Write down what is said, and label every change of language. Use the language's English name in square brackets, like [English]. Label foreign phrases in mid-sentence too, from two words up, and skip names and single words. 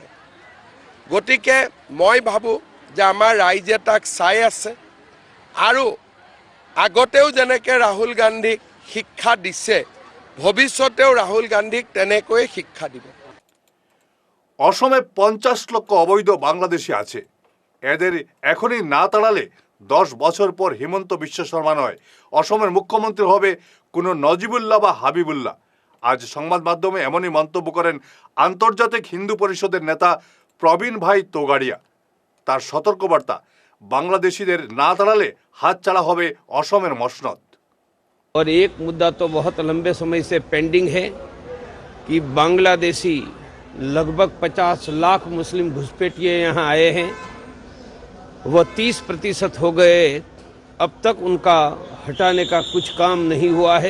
[Assamese] গতিকে মই ভাবোঁ যে আমাৰ ৰাইজে তাক চাই আছে, আৰু আগতেও যেনেকৈ ৰাহুল গান্ধীক শিক্ষা দিছে, ভৱিষ্যতেও রাহুল গান্ধীক তেনেকৈ শিক্ষা দিব। অসমে 50 লক্ষ অবৈধ বাংলাদেশি আছে। [Bangla] এদের এখনই না তাড়ালে 10 বছর পর হিমন্ত বিশ্ব শর্মা নয়, অসমের মুখ্যমন্ত্রী হবে কোনো নজিবুল্লাহ বা হাবিবুল্লাহ। আজ সংবাদ মাধ্যমে এমনই মন্তব্য করেন আন্তর্জাতিক হিন্দু পরিষদের নেতা প্রবীণ ভাই তোগাড়িয়া। তার সতর্কবার্তা, বাংলাদেশিদের না তাড়ালে হাতছাড়া হবে অসমের মসনদ। [Hindi] और एक मुद्दा तो बहुत लंबे समय से पेंडिंग है कि बांग्लादेशी लगभग 50 लाख मुस्लिम घुसपैठिए यहाँ आए हैं। वह 30% हो गए, अब तक उनका हटाने का कुछ काम नहीं हुआ है।